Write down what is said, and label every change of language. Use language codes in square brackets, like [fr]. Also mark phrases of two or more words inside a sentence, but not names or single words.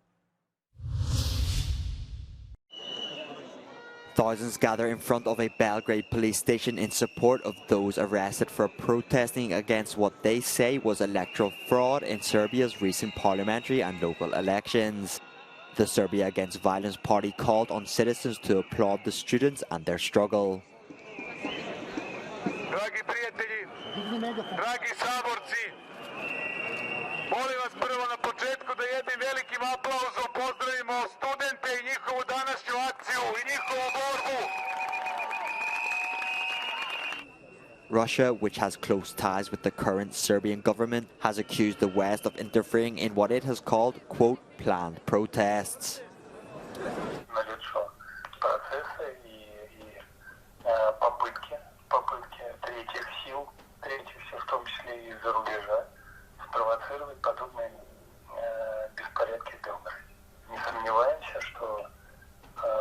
[en] Thousands gather in front of a Belgrade police station in support of those arrested for protesting against what they say was electoral fraud in Serbia's recent parliamentary and local elections. The Serbia Against Violence Party called on citizens to applaud the students and their struggle. [sr] Dragi prijatelji, dragi saborci, molim vas prvo na početku da jednim velikim aplauzom pozdravimo studente i njihovu današnju akciju i njihovu borbu. [en] Russia, which has close ties with the current Serbian government, has accused the West of interfering in what it has called, quote, planned protests. [ru] Попытки третьих сил, в том числе и из-за рубежа, спровоцировать подобные беспорядки в Белграде. Не сомневаемся, что